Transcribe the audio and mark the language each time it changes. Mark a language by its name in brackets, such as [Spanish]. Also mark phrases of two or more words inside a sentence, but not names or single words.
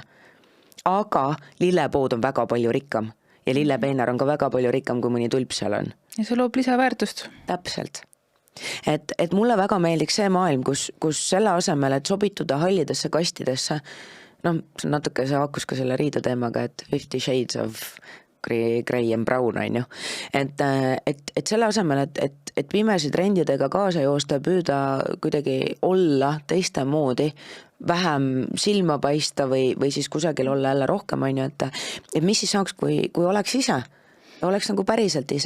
[Estonian] Aga lillepood on väga palju rikkam. Ja lillepeenar on ka väga palju rikkam, kui mõni tulp seal on. Ja see loob lisaväärtust. Täpselt. Et mulle väga meeldiks see maailm, kus selle asemel, et sobituda hallidesse kastidesse, noh, natuke see haakus ka selle riide teemaga, et [English] 50 shades of grey and brown, [Estonian] on ju. Et selle asemel, et pimesi trendidega kaasa joosta ja püüda kuidagi olla teiste moodi, vähem silma paista või siis kusagil olla jälle rohkem, on ju, et mis siis saaks, kui oleks ise, oleks nagu päriselt ise.